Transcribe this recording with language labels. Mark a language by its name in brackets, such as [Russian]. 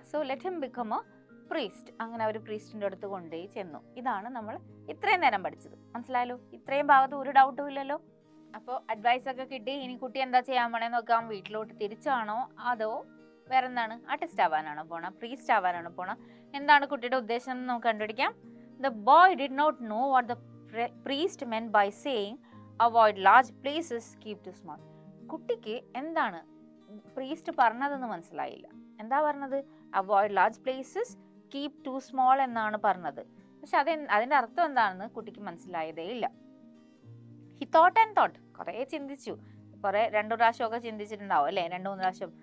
[English] So let him become a priest. [Malayalam] അങ്ങനെ അവർ പ്രീസ്റ്റിന്റെ അടുത്ത് കൊണ്ടുപോയി ചെന്നു. ഇതാണ് നമ്മൾ ഇത്രയും നേരം പഠിച്ചത്. മനസ്സിലായല്ലോ? ഇത്രയും ഭാഗത്ത് ഒരു ഡൗട്ടും ഇല്ലല്ലോ. അപ്പോൾ അഡ്വൈസ് ഒക്കെ കിട്ടി. ഇനി കുട്ടി എന്താ ചെയ്യാൻ പോണേ നോക്കാം. വീട്ടിലോട്ട് തിരിച്ചാണോ അതോ വേറെ എന്താണ്, ആർട്ടിസ്റ്റ് ആവാനാണോ പോണം, പ്രീസ്റ്റ് ആവാനാണോ പോണം, എന്താണ് കുട്ടിയുടെ ഉദ്ദേശം എന്ന് നമുക്ക് കണ്ടുപിടിക്കാം. [English] The boy did not know what the priest meant by saying avoid large places, keep too small. [Malayalam] കുട്ടിക്ക് എന്താണ് പ്രീസ്റ്റ് പറഞ്ഞതെന്ന് മനസ്സിലായില്ല. എന്താ പറഞ്ഞത്? [English] avoid large places, keep to small [Malayalam] എന്നാണ് പറഞ്ഞത്. പക്ഷെ അതിൻ്റെ അർത്ഥം എന്താണെന്ന് കുട്ടിക്ക് മനസ്സിലായതേ ഇല്ല. [English] he thought and thought, [Malayalam] കുറേ ചിന്തിച്ചു, കുറേ 2 പ്രാവശ്യമൊക്കെ ചിന്തിച്ചിട്ടുണ്ടാവും അല്ലേ, 2-3 പ്രാവശ്യം.